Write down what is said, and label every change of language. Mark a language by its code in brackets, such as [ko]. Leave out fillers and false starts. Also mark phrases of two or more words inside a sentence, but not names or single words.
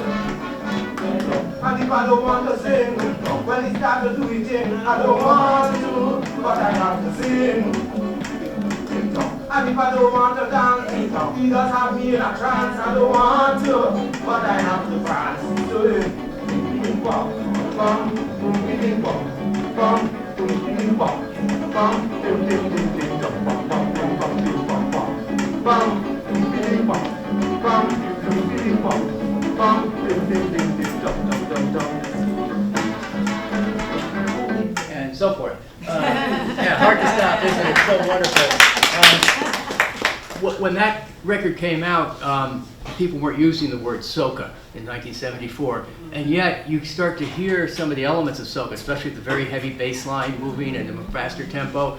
[en] And if I don't want to sing, when it starts to do it, I don't want to, but I have to sing. And if I don't want to dance, he just have me in a trance. I don't want to, but I have to dance. So bing bong, bong, bing bong, bong, bing bong, bong, ding ding ding ding dong, bong bong bong bong ding bong bong, bong, bing bong, bong, bing bong, bong, ding ding ding ding dong dong dong dong. And so forth. Yeah, hard to stop, isn't it? So wonderful. When that record came out, people weren't using the word soca in 1974, and yet you start to hear some of the elements of soca, especially the very heavy bass line moving and the faster tempo.